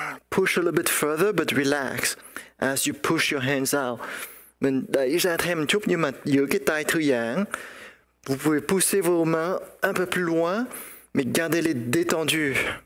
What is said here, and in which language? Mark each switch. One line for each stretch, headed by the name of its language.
English: Push a little bit further, but relax as you push your hands out.
Vietnamese: Mình đẩy ra thêm một chút nhưng mà giữ cái tay thư giãn.
French: Vous pouvez pousser vos mains un peu plus loin, mais gardez-les détendues.